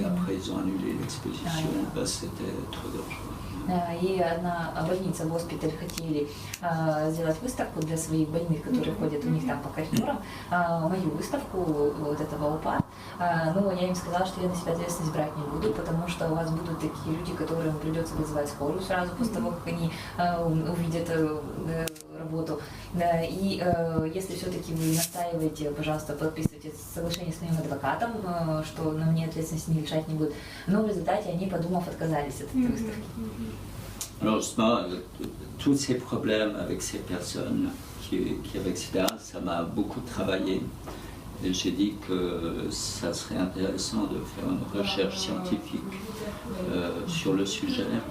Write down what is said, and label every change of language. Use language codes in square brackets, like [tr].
[fr] Et après, ils ont annulé l'exposition, parce que c'était trop dangereux. [ru] И одна больница, госпиталь хотели сделать выставку для своих больных, которые ходят у них там по коридорам, мою выставку вот этого ОПА. Но я им сказала, что я на себя ответственность брать не буду, потому что у вас будут такие люди, которым придется вызывать скорую сразу после того, как они увидят работу. И если все-таки вы настаиваете, пожалуйста, подписывайте соглашение с моим адвокатом, что на мне ответственности не лишать не будут. Но в результате они, подумав, отказались от этой выставки. [fr] Alors justement, tous ces problèmes avec ces personnes qui avaient, etc., ça m'a beaucoup travaillé. Et j'ai dit que ça serait intéressant de faire une recherche scientifique sur le sujet.